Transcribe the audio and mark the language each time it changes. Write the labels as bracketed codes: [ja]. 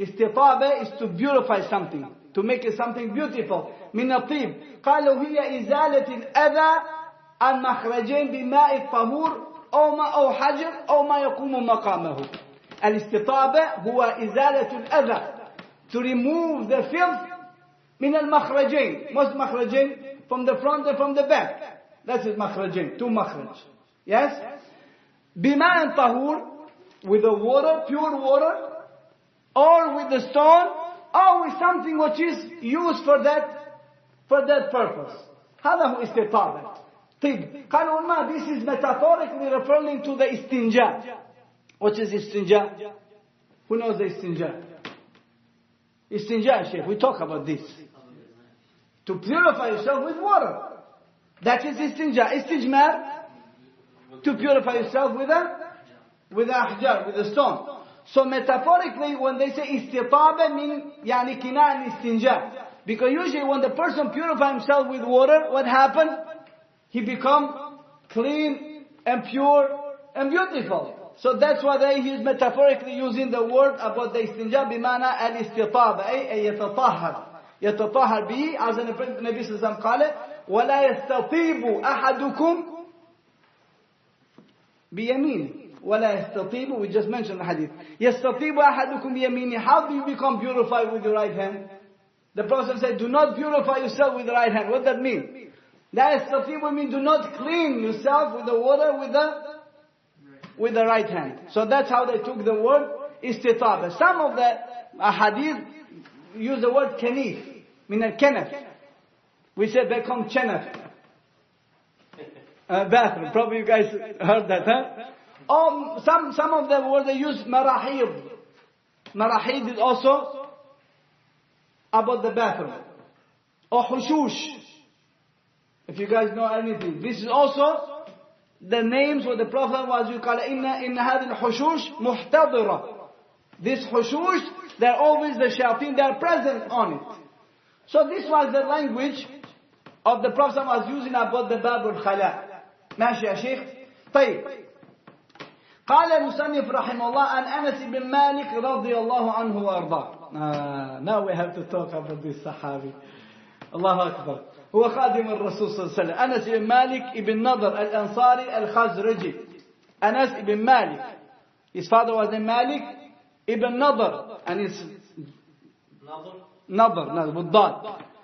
[en] استطابة is to beautify something, to make it something beautiful. [ar] من الطيب. قالوا هي إزالة الأذى عن مخرجين بماء الطهور أو حجر أو ما يقوم مقامه. الاستطابة هو إزالة الأذى, [en] to remove the filth [ar] من المخرجين. [en] Most مخرجين from the front and from the back. That's it, مخرجين, two مخرج. Yes? [ar] بماء طهور, [en] with the water, pure water, or with the stone, or with something which is used for that purpose. [ar] هذا هو استطابة. طيب. قالوا ما, [en] this is metaphorically referring to the istinja. What is istinja? Who knows the istinja? Istinja, Sheikh, we talk about this. To purify yourself with water. That is istinja. Istijmar, to purify yourself with a ahjar, with a stone. So metaphorically, when they say istitaba, mean yani kina and istinja. Because usually when the person purifies himself with water, what happens? He becomes clean and pure and beautiful. So that's why he is metaphorically using the word about the istinja bimana al-istitaba, ay yatatahhar. [ar] يتطهر به, as the Nabi sallallahu alaihi wasallam قال ولا يستطيب أحدكم بيمينه. ولا يستطيب, [en] we just mentioned the hadith. [ar] يستطيب أحدكم بيمينه. [en] How do you become purified with your right hand? The Prophet said, do not purify yourself with the right hand. What does that mean? [ar] لا يستطيب [en] means do not clean yourself with the water with the right hand. So that's how they took the word istitaba. Some of the hadith use the word kanif, min al-kanaf. We said they come chanaf. Bathroom. Probably you guys heard that, huh? Or some of the words they use marahid. Marahid is also about the bathroom. Or hushush. If you guys know anything. This is also the names what the Prophet was, you call [ar] inna hadhihi al-hushush muhtadira. [en] This hushush, they're always the shayateen, they're present on it. So this was the language of the Prophet was using about the bab al-khala. [ar] ماشي يا شيخ. طيب. قال المصنف رحمه الله عن أنس بن مالك رضي الله عنه وأرضاه. [en] Now we have to talk about this Sahabi. [ar] الله أكبر. هو خادم الرسول صلى الله عليه وسلم. أنس بن مالك ابن نضر الأنصاري الخزرجي. أنس بن مالك. [en] His father was named Malik ibn Nadr. And his [ar] نضر بالضاد.